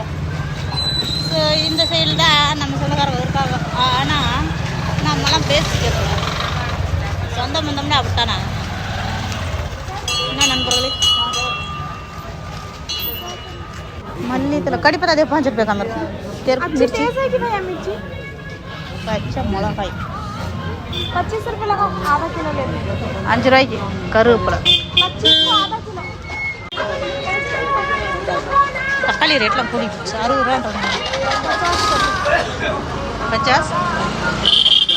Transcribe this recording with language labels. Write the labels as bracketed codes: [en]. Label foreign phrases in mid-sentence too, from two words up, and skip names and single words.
[ta] ஸோ இந்த சைடில் தான் நம்ம சொந்தக்காரங்க இருக்காங்க. ஆனால் நம்மலாம் பேசிக்கிறோம். சொந்த பந்தம்னா அப்படித்தானா? என்ன நண்பர்களே, மல்லித்தலை கடிப்பா அதே [hi] 5 रुपये का मेरे को. तेरे को मिर्ची कैसे की भैया? मिर्ची अच्छा मिளகாய் 25 रुपये लगा. आधा किलो ले लो. [ta] 5 ரூபாய்க்கு கருவேப்பிலை [hi] 25 को आधा किलो. [ta] தக்காளி ரேட்லாம் கூடி 60 ரூபான்றாங்க. 50